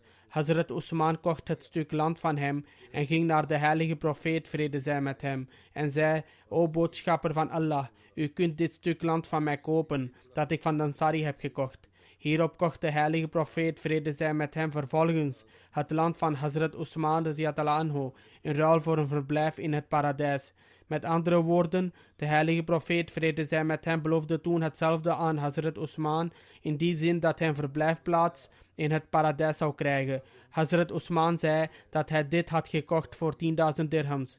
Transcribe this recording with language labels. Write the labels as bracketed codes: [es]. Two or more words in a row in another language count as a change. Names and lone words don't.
[nl] Hazrat Usman kocht het stuk land van hem en ging naar de heilige profeet, vrede zij met hem, en zei: O boodschapper van Allah, u kunt dit stuk land van mij kopen, dat ik van de Ansari heb gekocht. Hierop kocht de heilige profeet, vrede zij met hem, vervolgens het land van Hazrat Usman [ar] رضي الله عنه [nl] in ruil voor een verblijf in het paradijs. Met andere woorden, De heilige profeet, vrede zij met hem, beloofde toen hetzelfde aan Hazrat Usman, in die zin dat hij een verblijfplaats in het paradijs zou krijgen. Hazrat Usman zei dat hij dit had gekocht voor 10.000 dirhams.